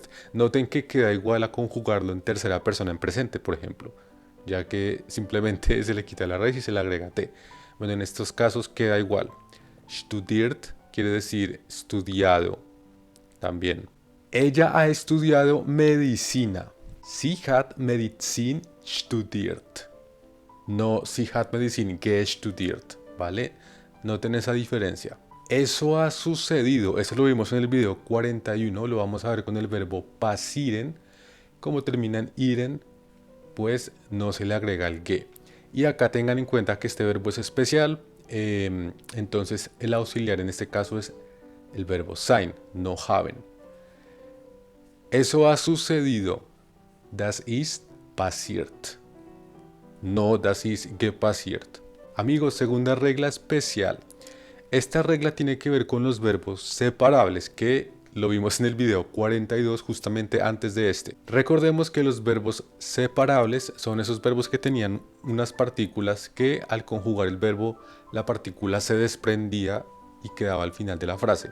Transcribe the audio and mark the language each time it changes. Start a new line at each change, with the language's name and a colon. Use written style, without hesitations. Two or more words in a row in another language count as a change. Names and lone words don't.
Spanish: Noten que queda igual a conjugarlo en tercera persona en presente, por ejemplo, ya que simplemente se le quita la raíz y se le agrega t. Bueno, en estos casos queda igual. Studiert quiere decir estudiado también. Ella ha estudiado medicina.
German: Sie hat Medizin studiert. No, sie hat Medizin gestudiert,
Spanish: ¿vale? Noten esa diferencia. Eso ha sucedido, eso lo vimos en el video 41, lo vamos a ver con el verbo passieren. Como termina en iren, pues no se le agrega el ge. Y acá tengan en cuenta que este verbo es especial, entonces el auxiliar en este caso es el verbo sein, no haben. Eso ha sucedido.
German: Das ist passiert. No, das ist gepassiert.
Spanish: Amigos, segunda regla especial. Esta regla tiene que ver con los verbos separables que lo vimos en el video 42 justamente antes de este. Recordemos que los verbos separables son esos verbos que tenían unas partículas que al conjugar el verbo la partícula se desprendía y quedaba al final de la frase.